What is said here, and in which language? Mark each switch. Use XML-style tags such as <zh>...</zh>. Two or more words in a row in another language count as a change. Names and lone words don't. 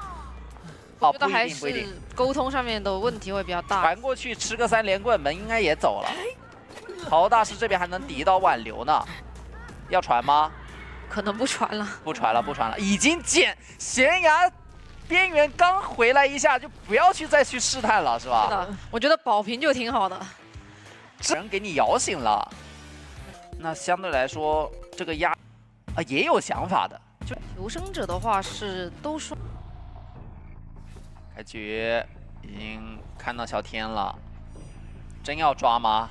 <zh>我覺得還是溝通上面的問題會比較大。傳過去吃個3連棍，門應該也走了。陶大師這邊還能抵到挽留呢，要傳嗎？可能不傳了。不傳了，已經撿懸崖邊緣剛回來一下，就不要再去試探了，是吧？是的，我覺得保平就挺好的。人給你搖醒了，那相對來說這個壓也有想法的。就求生者的話是都說。開局已經看到小天了，真要抓嗎？</zh>